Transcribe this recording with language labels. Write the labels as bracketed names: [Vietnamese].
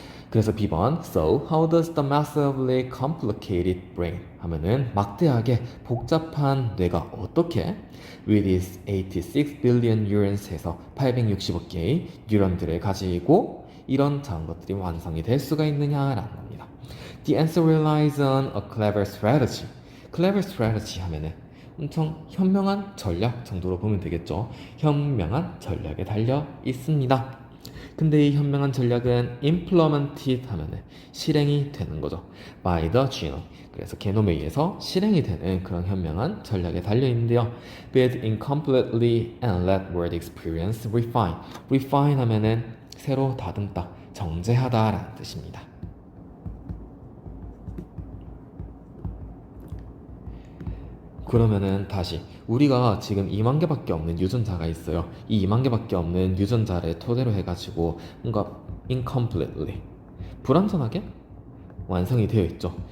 [Korean] 그래서 B번 [English] So how does the massively complicated brain [Korean] 하면은 막대하게 복잡한 뇌가 어떻게 [English] with its 86 billion neurons [Korean] 해서 860억 개의 뉴런들을 가지고 이런 작은 것들이 완성이 될 수가 있느냐라는 겁니다. [English] The answer relies on a clever strategy. clever strategy [Korean] 하면은 엄청 현명한 전략 정도로 보면 되겠죠. 현명한 전략에 달려 있습니다. 근데 이 현명한 전략은 implemented 하면은 실행이 되는 거죠. [English] by the genome. [Korean] 그래서 게놈에 의해서 실행이 되는 그런 현명한 전략에 달려 있는데요. [English] built incompletely and let word experience refine. [Korean] refine 하면은 새로 다듬다, 정제하다라는 뜻입니다. 그러면은 다시 우리가 지금 2만 개밖에 없는 유전자가 있어요. 이 2만 개밖에 없는 유전자를 토대로 해가지고 뭔가 incompletely 불완전하게 완성이 되어 있죠.